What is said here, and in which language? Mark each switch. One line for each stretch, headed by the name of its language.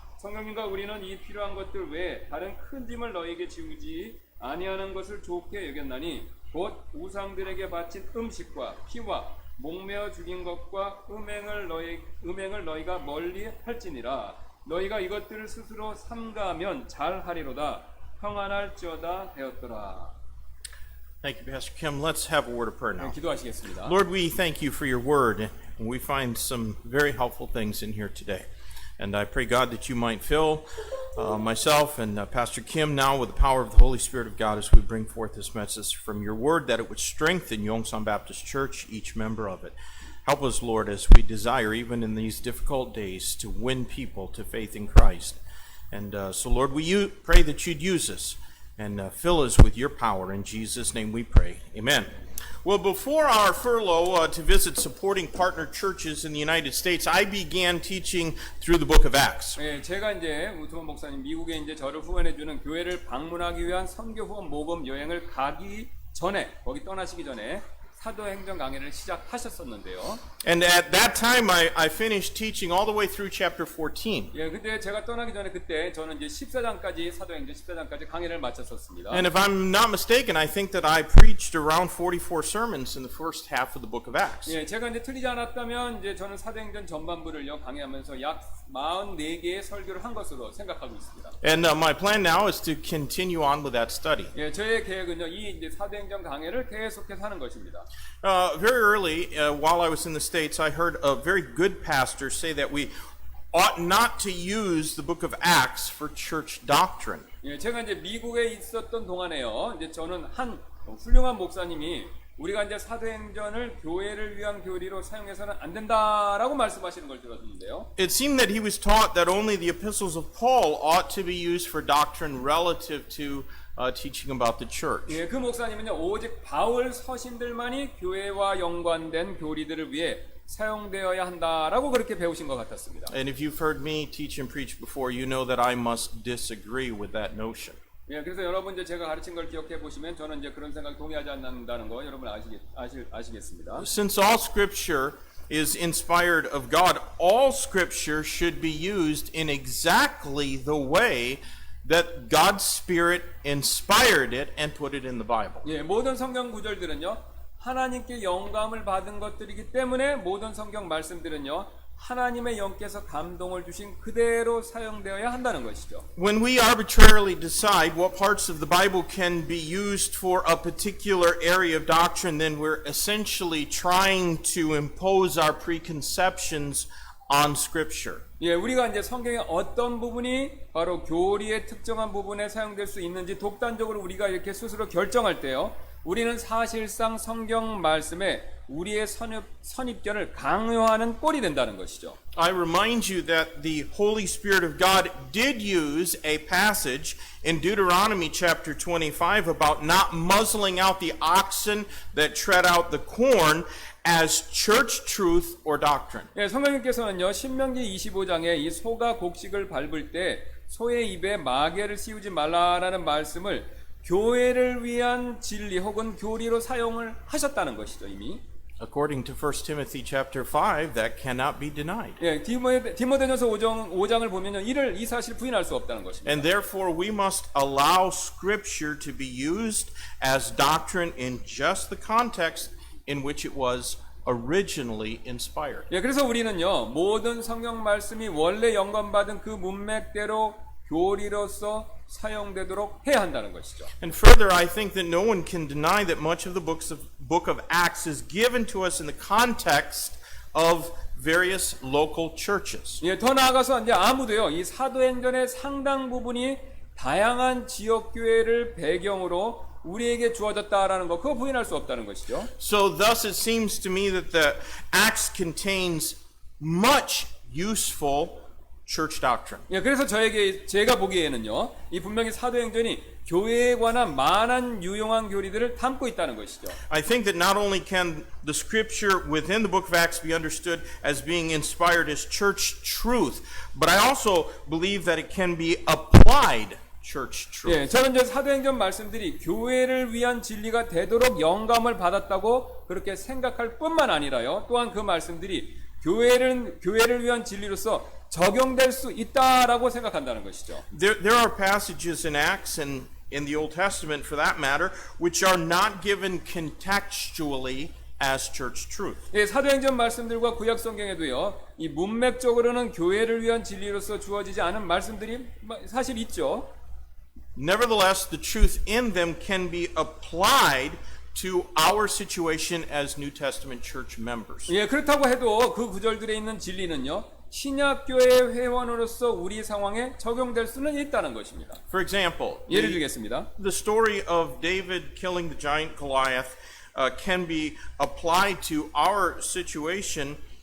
Korean: 성령님과 우리는 이 필요한 것들 외에 다른 큰 짐을 너희에게 지우지 아니하는 것을 좋게 여겼나니 곧 우상들에게 바친 음식과 피와 목매어 죽인 것과 음행을 너희가 멀리 할지니라. 너희가 이것들을 스스로 삼가하면 잘하리로다. 평안할지어다 하였더라.
English: Thank you, Pastor Kim. Let's have a word of prayer now.
Korean: 기도하시겠습니다.
English: Lord, we thank you for your word, and we find some very helpful things in here today. And I pray, God, that you might fill myself and Pastor Kim now with the power of the Holy Spirit of God as we bring forth this message from your word, that it would strengthen Yongsan Baptist Church, each member of it. Help us, Lord, as we desire, even in these difficult days, to win people to faith in Christ. And so, Lord, we pray that you'd use us and fill us with your power. In Jesus' name we pray. Amen. Well, before our furlough to visit supporting partner churches in the United States, I began teaching through the book of Acts.
Korean: 네, 제가 이제 우트먼 목사님 미국에 이제 저를 후원해주는 교회를 방문하기 위한 선교 후원 모금 여행을 가기 전에 거기 떠나시기 전에 사도행전 강의를 시작하셨었는데요.
English: And at that time, I finished teaching all the way through chapter 14.
Korean: 예, 근데 제가 떠나기 전에 그때 저는 이제 14장까지 사도행전 14장까지 강의를 마쳤었습니다.
English: And if I'm not mistaken, I think that I preached around 44 sermons in the first half of the book of Acts.
Korean: 예, 제가 이제 틀리지 않았다면 이제 저는 사도행전 전반부를요 강의하면서 약 44개의 설교를 한 것으로 생각하고 있습니다.
English: And my plan now is to continue on with that study.
Korean: 예, 저의 계획은요 이 이제 사도행전 강의를 계속해서 하는 것입니다.
English: Very early, while I was in the States, I heard a very good pastor say that we ought not to use the book of Acts for church doctrine.
Korean: 예, 제가 이제 미국에 있었던 동안에요. 이제 저는 한 훌륭한 목사님이 우리가 이제 사도행전을 교회를 위한 교리로 사용해서는 안 된다라고 말씀하시는 걸 들었는데요.
English: It seemed that he was taught that only the epistles of Paul ought to be used for doctrine relative to teaching about the church.
Korean: 예, 그 목사님은요, 오직 바울 서신들만이 교회와 연관된 교리들을 위해 사용되어야 한다라고 그렇게 배우신 것 같았습니다.
English: And if you've heard me teach and preach before, you know that I must disagree with that notion.
Korean: 예, 그래서 여러분 이제 제가 가르친 걸 기억해 보시면 저는 이제 그런 생각 동의하지 않는다는 거 여러분 아시겠습니다.
English: Since all scripture is inspired of God, all scripture should be used in exactly the way that God's Spirit inspired it and put it in the Bible.
Korean: 예, 모든 성경 구절들은요, 하나님께 영감을 받은 것들이기 때문에 모든 성경 말씀들은요, 하나님의 영께서 감동을 주신 그대로 사용되어야 한다는 것이죠.
English: When we arbitrarily decide what parts of the Bible can be used for a particular area of doctrine, then we're essentially trying to impose our preconceptions on Scripture.
Korean: 예, 우리가 이제 성경의 어떤 부분이 바로 교리의 특정한 부분에 사용될 수 있는지 독단적으로 우리가 이렇게 스스로 결정할 때요, 우리는 사실상 성경 말씀에 우리의 선입견을 강요하는 꼴이 된다는 것이죠.
English: I remind you that the Holy Spirit of God did use a passage in Deuteronomy chapter 25 about not muzzling out the oxen that tread out the corn as church truth or doctrine.
Korean: 예, 성령님께서는요, 신명기 25장에 이 소가 곡식을 밟을 때 소의 입에 마개를 씌우지 말라라는 말씀을 교회를 위한 진리 혹은 교리로 사용을 하셨다는 것이죠, 이미.
English: According to 1 Timothy chapter 5, that cannot be denied.
Korean: 예, 디모데전서 5장을 보면요, 이 사실 부인할 수 없다는 것입니다.
English: And therefore we must allow scripture to be used as doctrine in just the context in which it was originally inspired.
Korean: 예, 그래서 우리는요, 모든 성경 말씀이 원래 영감받은 그 문맥대로 교리로서 사용되도록 해야 한다는 것이죠.
English: And further, I think that no one can deny that much of the book of Acts is given to us in the context of various local churches.
Korean: 예, 더 나아가서 이제 아무도요, 이 사도행전의 상당 부분이 다양한 지역 교회를 배경으로 우리에게 주어졌다라는 거, 그거 부인할 수 없다는 것이죠.
English: So thus it seems to me that the Acts contains much useful church doctrine.
Korean: 예, 그래서 제가 보기에는요, 이 분명히 사도행전이 교회에 관한 많은 유용한 교리들을 담고 있다는 것이죠.
English: I think that not only can the scripture within the book of Acts be understood as being inspired as church truth, but I also believe that it can be applied church truth.
Korean: 예, 저는 이제 사도행전 말씀들이 교회를 위한 진리가 되도록 영감을 받았다고 그렇게 생각할 뿐만 아니라요, 또한 그 말씀들이 교회를 위한 진리로서 적용될 수 있다라고 생각한다는 것이죠.
English: There are passages in Acts and in the Old Testament, for that matter, which are not given contextually as church truth.
Korean: 예, 사도행전 말씀들과 구약 성경에도요, 이 문맥적으로는 교회를 위한 진리로서 주어지지 않은 말씀들이 사실 있죠.
English: Nevertheless, the truth in them can be applied to our situation as New Testament church members.
Korean: 예, 그렇다고 해도 그 구절들에 있는 진리는요, 신약교회 회원으로서 우리 상황에 적용될 수는 있다는 것입니다.
English: For example,
Korean: 예를 들겠습니다.
English: the story of David killing the giant Goliath can be applied to our situation.